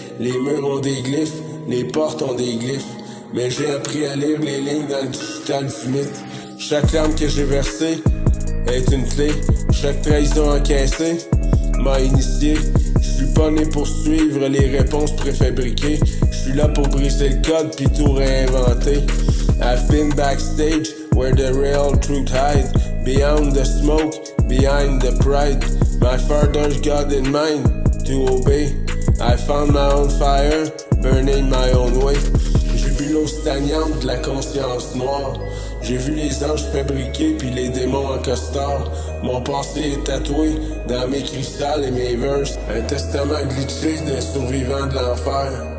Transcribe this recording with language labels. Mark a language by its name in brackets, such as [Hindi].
[French] Les murs ont des glyphes, les portes ont des glyphes. Mais j'ai appris à lire les lignes dans le digital du mythe. Chaque larme que j'ai versée est une clé. Chaque trahison encaissée m'a initié. Je suis pas né pour suivre les réponses préfabriquées. Je suis là pour briser le code puis tout réinventer. [English] I've been backstage where the real truth hides. Beyond the smoke, behind the pride. My father's God in mind to obey. I found my own fire, burning my own way. [French] J'ai bu l'eau stagnante de la conscience noire. J'ai vu les anges fabriqués puis les démons en costard. Mon passé est tatoué dans mes cristals et mes verses. Un testament glitché des survivants de l'enfer.